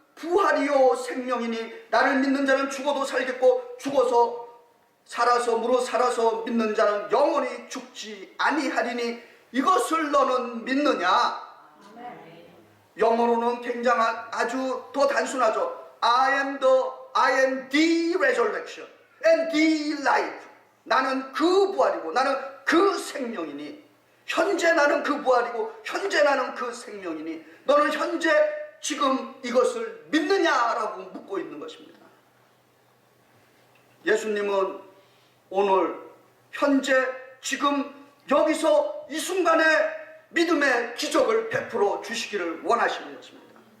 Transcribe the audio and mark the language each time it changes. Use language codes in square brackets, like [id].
[ko] 부활이요 생명이니 나를 믿는 자는 죽어도 살겠고 죽어서 살아서 무릇 살아서 믿는 자는 영원히 죽지 아니하리니 이것을 너는 믿느냐? 영어로는 굉장한 아주 더 단순하죠. [en] I am the resurrection and the life. [ko] 나는 그 부활이고 나는 그 생명이니, 현재 나는 그 부활이고 현재 나는 그 생명이니 너는 현재 지금 이것을 믿느냐라고 묻고 있는 것입니다. 예수님은 오늘 현재 지금 여기서 이 순간에 믿음의 기적을 베풀어 주시기를 원하시는 것입니다.